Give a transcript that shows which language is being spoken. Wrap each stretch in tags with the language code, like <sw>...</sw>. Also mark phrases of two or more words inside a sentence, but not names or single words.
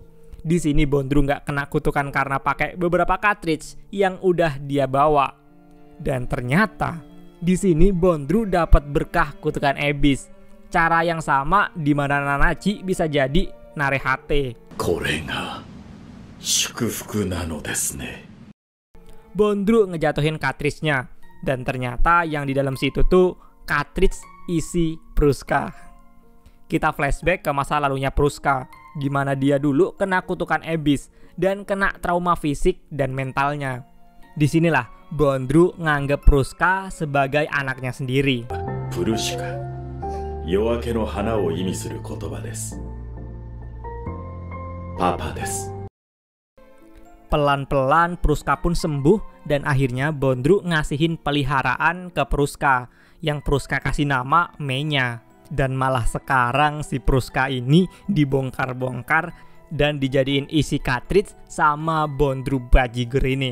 <id>Di sini Bondru nggak kena kutukan karena pakai beberapa cartridge yang udah dia bawa. Dan ternyata di sini Bondru dapat berkah kutukan Abyss. Cara yang sama di mana Nanachi bisa jadi Narehate.</id> <ja>祝福なのですね。</ja> <id>Bondru ngejatuhin cartridge-nya. Dan ternyata yang di dalam situ tuh cartridge isi Pruska. Kita flashback ke masa lalunya Pruska. Gimana dia dulu kena kutukan Abyss dan kena trauma fisik dan mentalnya. Disinilah Bondru nganggep Pruska sebagai anaknya sendiri.</id> <ja>プルシカ、夜明けの花を意味する言葉です。パパです。</ja> <id>Pelan-pelan Pruska pun sembuh dan akhirnya Bondru ngasihin peliharaan ke Pruska yang Pruska kasih nama Menya. Dan malah sekarang si Pruska ini dibongkar-bongkar dan dijadiin isi cartridge sama Bondru bajigur ini.</id>